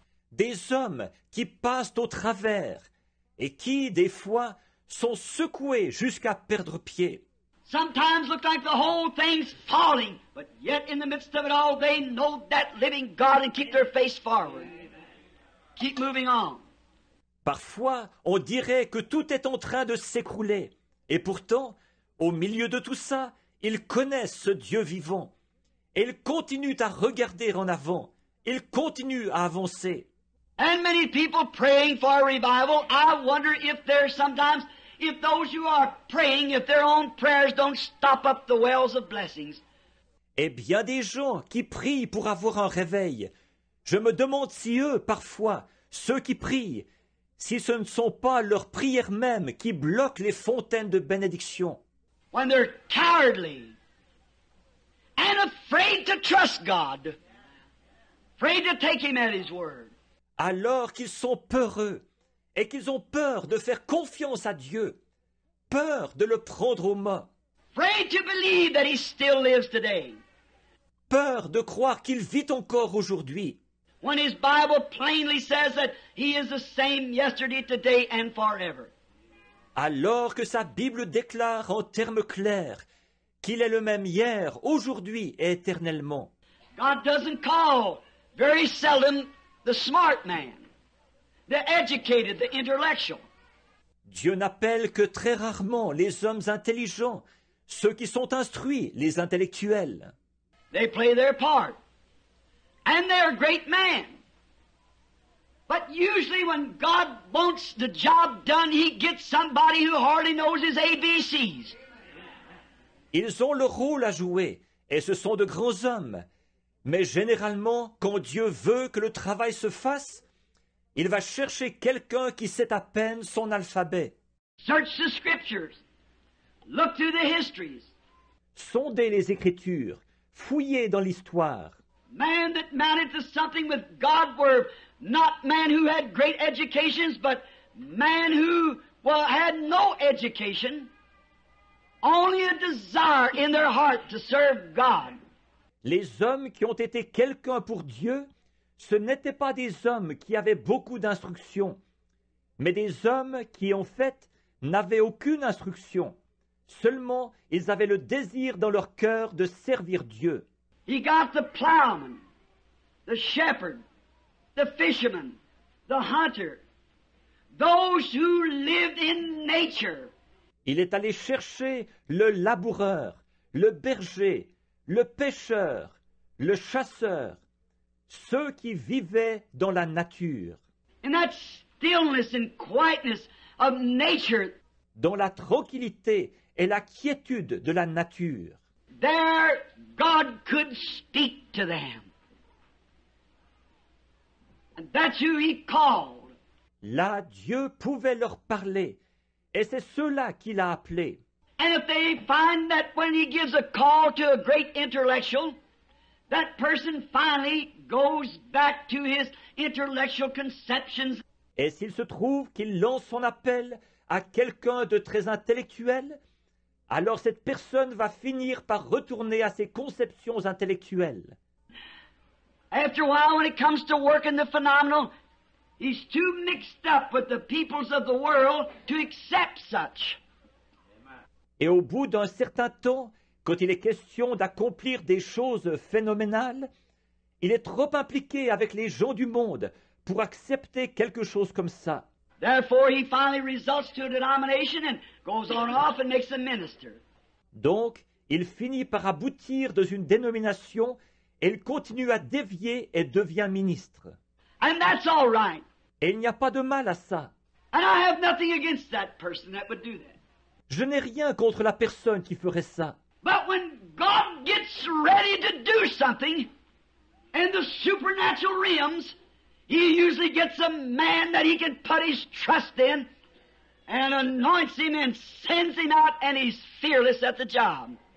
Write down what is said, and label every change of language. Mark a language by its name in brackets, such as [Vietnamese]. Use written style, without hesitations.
[French] Des hommes qui passent au travers et qui, des fois, sont secoués jusqu'à perdre pied. [English] Sometimes look like the whole thing's falling, but yet in the midst of it all, they know that living God and keep their face forward. Keep moving on. [French] Parfois, on dirait que tout est en train de s'écrouler. Et pourtant, au milieu de tout ça, ils connaissent ce Dieu vivant. Et ils continuent à regarder en avant. Ils continuent à avancer. [English] And many people praying for a revival, I wonder if there's sometimes, if those who are praying, if their own prayers don't stop up the wells of blessings. [French] Et bien des gens qui prient pour avoir un réveil. Je me demande si eux, parfois, ceux qui prient, si ce ne sont pas leurs prières mêmes qui bloquent les fontaines de bénédiction. [English] When they're cowardly and afraid to trust God, afraid to take Him at His word. [French] Alors qu'ils sont peureux et qu'ils ont peur de faire confiance à Dieu, peur de le prendre au mot, [English] Afraid to believe that He still lives today. [French] peur de croire qu'il vit encore aujourd'hui, [English] When His Bible plainly says that He is the same yesterday, today, and forever. [French] alors que sa Bible déclare en termes clairs qu'il est le même hier, aujourd'hui et éternellement. [English] God doesn't call very seldom the smart man, the educated, the intellectual. [French] Dieu n'appelle que très rarement les hommes intelligents, ceux qui sont instruits, les intellectuels. [English] They play their part. And they're great men. But usually when God wants the job done, He gets somebody who hardly knows his ABCs. [French] Ils ont leur rôle à jouer, et ce sont de grands hommes. Mais généralement, quand Dieu veut que le travail se fasse, il va chercher quelqu'un qui sait à peine son alphabet. [English] Search the scriptures. Look through the histories. [French] Sondez les Écritures, fouillez dans l'histoire. [English] Man that mounted to something with God were not men who had great educations, but men who, had no education, only a desire in their heart to serve God. [French] Les hommes qui ont été quelqu'un pour Dieu, ce n'étaient pas des hommes qui avaient beaucoup d'instruction, mais des hommes qui, en fait, n'avaient aucune instruction. Seulement, ils avaient le désir dans leur cœur de servir Dieu. [English] He got the plowman, the shepherd, the fisherman, the hunter, those who lived in nature. [French] Il est allé chercher le laboureur, le berger, le pêcheur, le chasseur, ceux qui vivaient dans la nature, [English] In that stillness and quietness of nature, [French] dans la tranquillité et la quiétude de la nature. [English] there God could speak to them. And that's who He called. [French] Là, Dieu pouvait leur parler, Et c'est ceux-là qu'il a appelés. [English] And if they find that when he gives a call to a great intellectual, that person finally goes back to his intellectual conceptions. [French] Et s'il se trouve qu'il lance son appel à quelqu'un de très intellectuel, alors cette personne va finir par retourner à ses conceptions intellectuelles. [English] After a while, when it comes to working the phenomenal, he's too mixed up with the peoples of the world to accept such. [French] Et au bout d'un certain temps, quand il est question d'accomplir des choses phénoménales, il est trop impliqué avec les gens du monde pour accepter quelque chose comme ça. [English] Therefore, he finally results to a denomination and goes on off and makes a minister. [French] Donc, il finit par aboutir dans une dénomination et il continue à dévier et devient ministre. [English] And that's all right. [French] Et il n'y a pas de mal à ça. [English] And I have nothing against that person that would do that. [French] Je n'ai rien contre la personne qui ferait ça. [English] But when God gets ready to do something in the supernatural realms, he usually gets a man that he can put his trust in and anoints him and sends him out, and he's fearless at the job.